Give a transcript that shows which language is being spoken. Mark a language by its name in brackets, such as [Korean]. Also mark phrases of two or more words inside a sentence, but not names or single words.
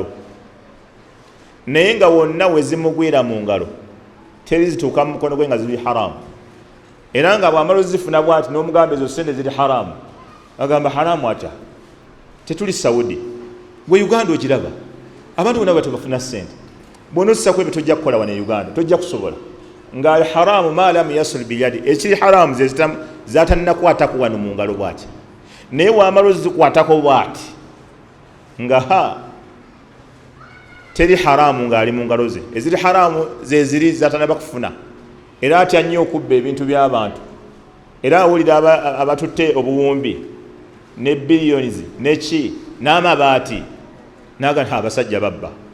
[Ganda] naye nga wonna we zimugwira mu ngalo teri zituuka mu mukono gwe nga ziri haramu era nga bw'amala ozifuna bw'ati n'omugamba ezo ssente ziri haramu agamba haramu atya tetuli Saudi gwe Uganda ogiraba abantu bonna batebafuna ssente bw'ona osisako ebyo tojja kukola wano e Uganda tojja kusobola nga [Arabic] الحرام ما لم يصل بيدي [Ganda] ekiri haramu ze zatannakwatako wano mu ngalo bw'ati naye w'amala ozikwatako bw'ati nga teri haramu ng'ali mu ngalo ze eziri haramu ze ziri zatanaba kufuna era atya nnyo okubba ebintu by'abantu era awulira abatutte obuwumbi ne billions neki n'amabaati naga abasajja babba